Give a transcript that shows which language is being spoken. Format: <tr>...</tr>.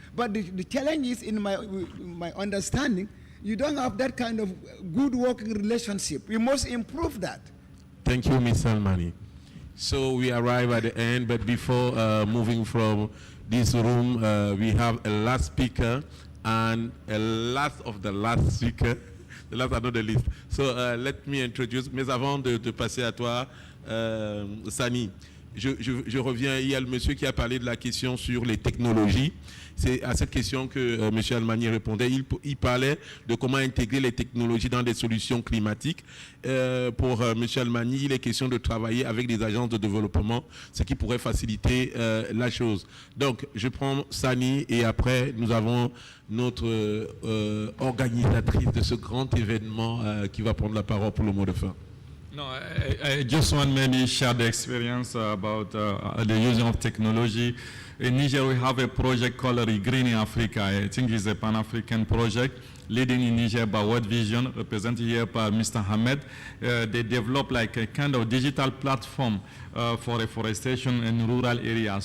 <en>But the challenge is, in my understanding, you don't have that kind of good working relationship. We must improve that. Thank you, Mr. Almani. So we arrive at the end, but before moving from this room, we have a last speaker, And last of the last speaker, the last but not the least. So let me introduce,</en> <fr>mais avant de passer à toi, Sani, je reviens, il y a le monsieur qui a parlé de la question sur les technologies. C'est à cette question que M. Almani répondait. Il parlait de comment intégrer les technologies dans des solutions climatiques. Pour M. Almani, il est question de travailler avec des agences de développement, ce qui pourrait faciliter la chose. Donc, je prends Sani et après, nous avons notre organisatrice de ce grand événement qui va prendre la parole pour le mot de fin.</fr> <en>No, I just want maybe share the experience about the using of technology. In Niger, we have a project called Regreening Africa. I think it's a Pan-African project leading in Niger by World Vision, represented here by Mr. Hamed. They develop like a kind of digital platform for reforestation in rural areas.</en>